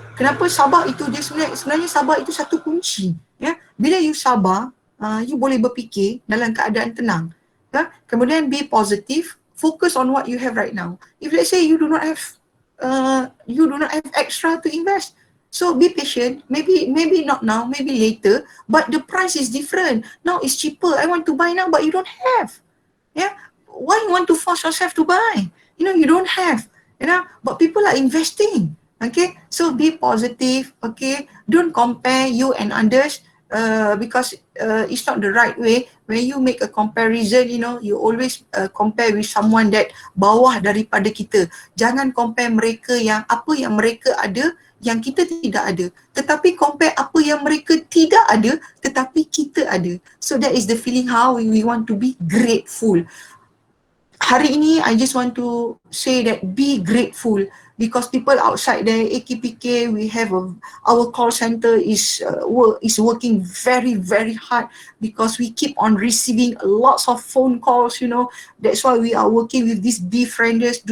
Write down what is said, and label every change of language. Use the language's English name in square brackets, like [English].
[Malay] Kenapa sabar itu dia sebenarnya sabar itu satu kunci. Bila you sabar, you boleh berfikir dalam keadaan tenang. [English] Kemudian be positive, focus on what you have right now. If let's say you do not have extra to invest, so be patient. Maybe not now, maybe later, but the price is different. Now it's cheaper. I want to buy now, but you don't have. Why you want to force yourself to buy? You don't have. But people are investing. Okay, so be positive. Okay, don't compare you and others. Because it's not the right way. When you make a comparison, you always compare with someone that [Malay] bawah daripada kita. Jangan compare mereka yang apa yang mereka ada yang kita tidak ada. Tetapi compare apa yang mereka tidak ada tetapi kita ada. [English] So that is the feeling how we want to be grateful. [Malay] Hari ini [English] I just want to say that be grateful because people outside there, AKPK, we have our call center is working very, very hard because we keep on receiving lots of phone calls, That's why we are working with these befrienders.